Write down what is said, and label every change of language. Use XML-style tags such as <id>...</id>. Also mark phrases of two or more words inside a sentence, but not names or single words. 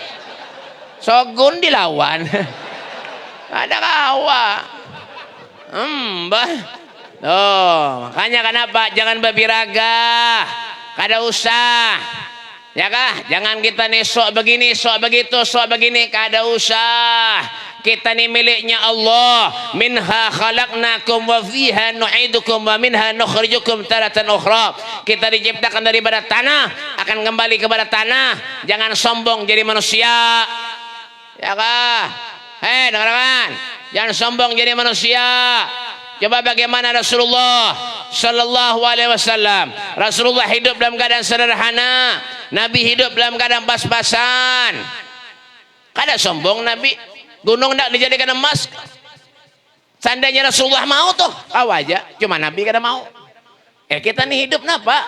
<bjn>Sogun dilawan. Ada kawa. Mbah.</bjn> <id>Oh, makanya kenapa jangan berbiraga.</id> <bjn>Kada usah. Ya kah?</bjn> <id>Jangan kita nih sok begini, sok begitu, sok begini,</id> <bjn>kada usah.</bjn> <id>Kita nih miliknya Allah.</id> <ar>منها خلقناكم وفيها نعيدكم ومنها نخرجكم تارة أخرى.</ar> <id>Kita diciptakan daripada tanah, akan kembali kepada tanah. Jangan sombong jadi manusia. Ya kah? Dengarkan. Jangan sombong jadi manusia. Coba bagaimana Rasulullah</id> <ar>صلى الله عليه وسلم.</ar> <id>Rasulullah hidup dalam keadaan sederhana. Nabi hidup dalam keadaan pas-pasan.</id> <bjn>Kada sombong Nabi.</bjn> <id>Gunung tidak dijadikan emas. Seandainya Rasulullah mau tuh, aja.</id> <bjn>Cuma Nabi kada mau. Kita nih hidup napa?</bjn>